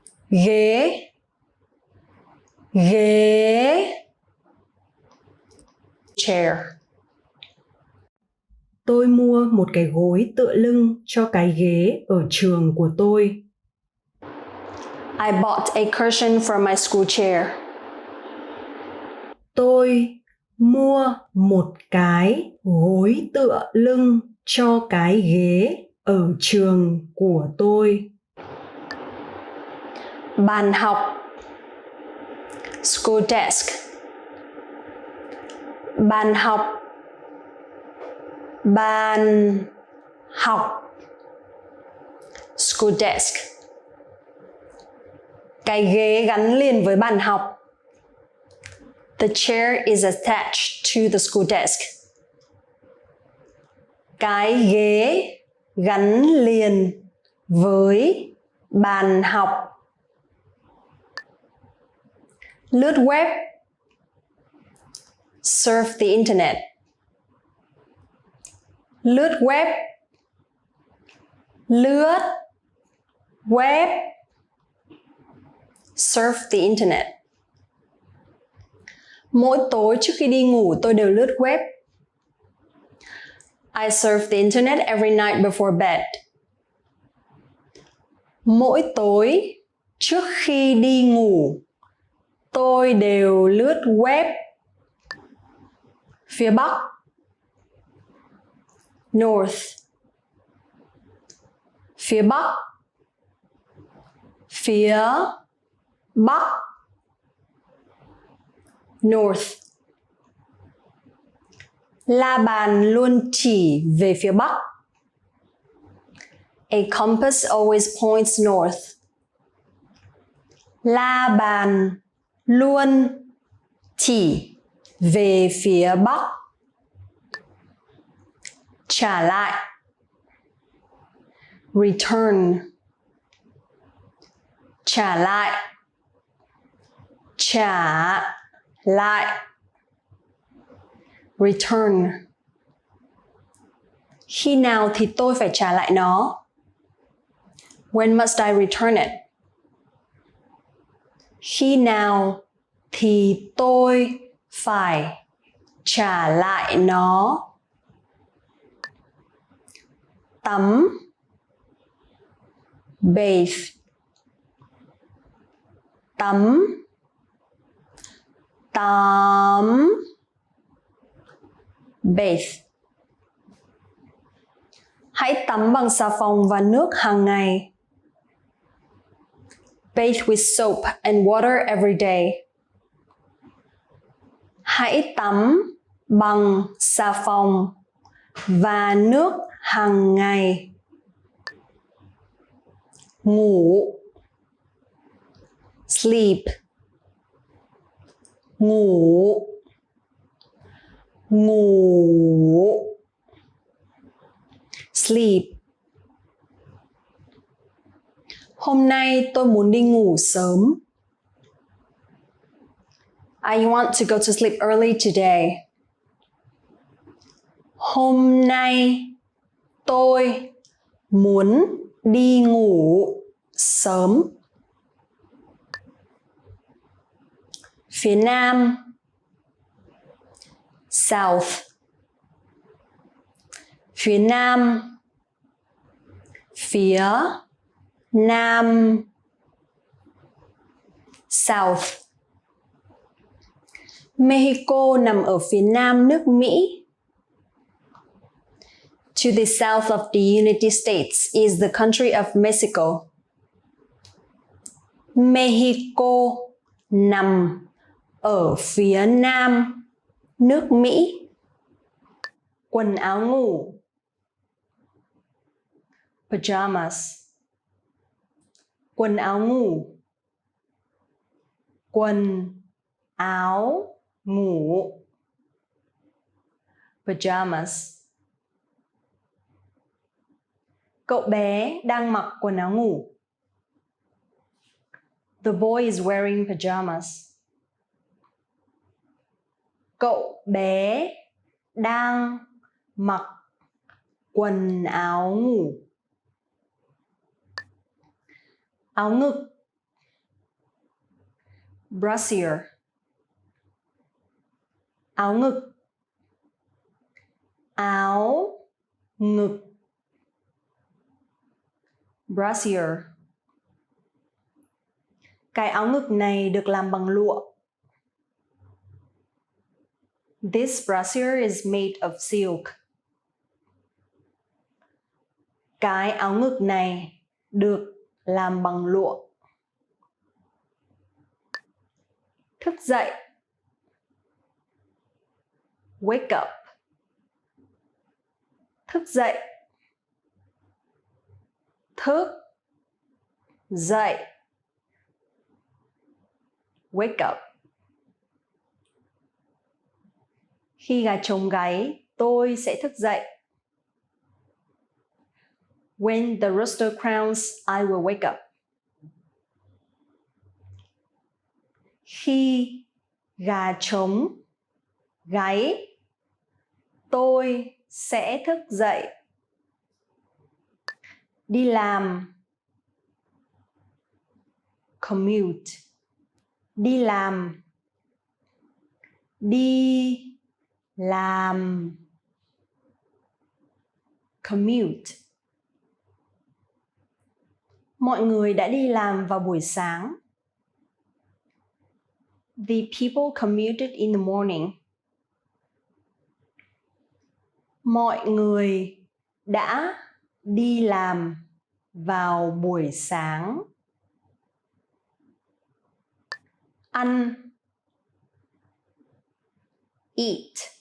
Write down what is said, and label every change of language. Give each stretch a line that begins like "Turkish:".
Vietnamese: Ghế, ghế,
English: chair.
Vietnamese: Tôi mua một cái gối tựa lưng cho cái ghế ở trường của tôi.
English: I bought a cushion for my school chair.
Vietnamese: Tôi mua một cái gối tựa lưng cho cái ghế ở trường của tôi. Bàn học,
English: school desk.
Vietnamese: Bàn học, bàn học,
English: school desk.
Vietnamese: Cái ghế gắn liền với bàn học.
English: The chair is attached to the school desk.
Vietnamese: Cái ghế gắn liền với bàn học. Lướt web,
English: surf the internet.
Vietnamese: Lướt web, lướt web,
English: surf the internet.
Vietnamese: Mỗi tối trước khi đi ngủ tôi đều lướt web.
English: I surf the internet every night before bed.
Vietnamese: Mỗi tối trước khi đi ngủ tôi đều lướt web. Phía Bắc,
English: north.
Vietnamese: Phía Bắc, phía Bắc,
English: north.
Vietnamese: La bàn luôn chỉ về phía Bắc.
English: A compass always points north.
Vietnamese: La bàn luôn chỉ về phía Bắc. Trả lại,
English: return.
Vietnamese: Trả lại, trả lại,
English: return.
Vietnamese: Khi nào thì tôi phải trả lại nó?
English: When must I return it?
Vietnamese: Khi nào thì tôi phải trả lại nó? Tắm,
English: bathe.
Vietnamese: Tắm, tắm,
English: bathe.
Vietnamese: Hãy tắm bằng xà phòng và nước hàng ngày.
English: Bathe with soap and water every day.
Vietnamese: Hãy tắm bằng xà phòng và nước hàng ngày. Ngủ.
English: Sleep.
Vietnamese: Ngủ. Ngủ.
English: Sleep.
Vietnamese: Hôm nay tôi muốn đi ngủ sớm.
English: I want to go to sleep early today.
Vietnamese: Hôm nay tôi muốn đi ngủ sớm. Phía Nam.
English: South.
Vietnamese: Phía Nam. Phía Nam.
English: South.
Vietnamese: Mexico nằm ở phía nam nước Mỹ.
English: To the south of the United States is the country of Mexico.
Vietnamese: Mexico nằm ở phía nam nước Mỹ. Quần áo ngủ.
English: Pajamas.
Vietnamese: Quần áo ngủ. Quần áo ngủ.
English: Pajamas.
Vietnamese: Cậu bé đang mặc quần áo ngủ.
English: The boy is wearing pajamas.
Vietnamese: Cậu bé đang mặc quần áo ngủ. Áo ngực.
English: Brassiere.
Vietnamese: Áo ngực. Áo ngực.
English: Brassiere.
Vietnamese: Cái áo ngực này được làm bằng lụa.
English: This brassiere is made of silk.
Vietnamese: Cái áo ngực này được làm bằng lụa. Thức dậy.
English: Wake up.
Vietnamese: Thức dậy. Thức dậy.
English: Wake up.
Vietnamese: Khi gà trống gáy, tôi sẽ thức dậy.
English: When the rooster crows, I will wake up.
Vietnamese: Khi gà trống gáy, tôi sẽ thức dậy. Đi làm.
English: Commute.
Vietnamese: Đi làm. Đi làm.
English: Commute.
Vietnamese: Mọi người đã đi làm vào buổi sáng.
English: The people commuted in the morning.
Vietnamese: Mọi người đã đi làm vào buổi sáng. Ăn.
English: Eat.